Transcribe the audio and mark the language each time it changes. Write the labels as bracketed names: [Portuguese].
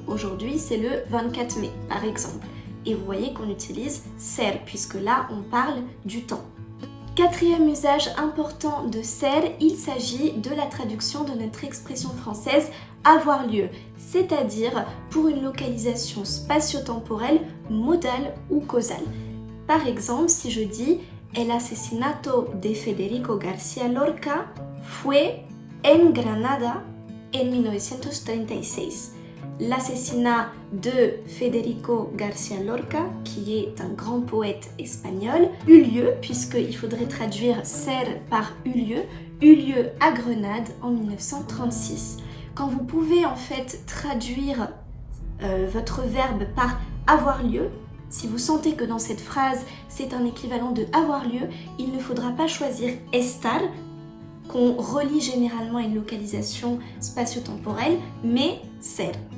[French] Aujourd'hui, c'est le 24 mai, par exemple. Et vous voyez qu'on utilise ser, puisque là, on parle du temps. Quatrième usage important de ser, il s'agit de la traduction de notre expression française avoir lieu, c'est-à-dire pour une localisation spatio-temporelle, modale ou causale. Par exemple, si je dis [Spanish] El asesinato de Federico García Lorca fue en Granada en 1936. [French] l'assassinat de Federico García Lorca, qui est un grand poète espagnol, eut lieu, puisqu'il faudrait traduire ser par eut lieu à Grenade en 1936. Quand vous pouvez en fait traduire votre verbe par avoir lieu, si vous sentez que dans cette phrase c'est un équivalent de avoir lieu, il ne faudra pas choisir estar, qu'on relie généralement à une localisation spatio-temporelle, mais ser.